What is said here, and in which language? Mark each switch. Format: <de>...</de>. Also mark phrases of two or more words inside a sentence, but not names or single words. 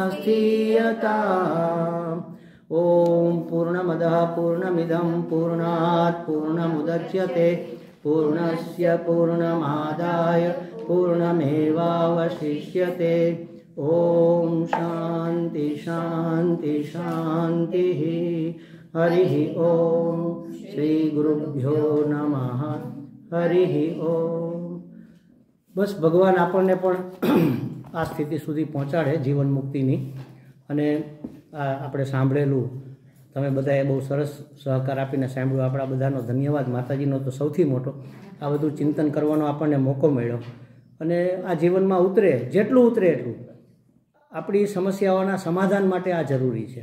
<sa>स्थीयताम् ओम पूर्णमदः पूर्णमिदं पूर्णात् पूर्णमुदच्यते पूर्णस्य पूर्णमादाय पूर्णमेवावशिष्यते ओम शांति शांति शांतिः हरिः ओम श्री गुरुभ्यो नमः हरिः ओम।</sa> <gu>बस भगवान આપણને પણ આ સ્થિતિ સુધી પહોંચાડે જીવન મુક્તિની, અને આપણે સાંભળેલું તમે બધાએ બહુ સરસ સહકાર આપીને સાંભળ્યું. આપણા બધાનો ધન્યવાદ. માતાજીનો તો સૌથી મોટો. આ બધું ચિંતન કરવાનો આપણને મોકો મળ્યો. અને આ જીવનમાં ઉતરે, જેટલું ઉતરે એટલું આપણી સમસ્યાઓના સમાધાન માટે આ જરૂરી છે.</gu>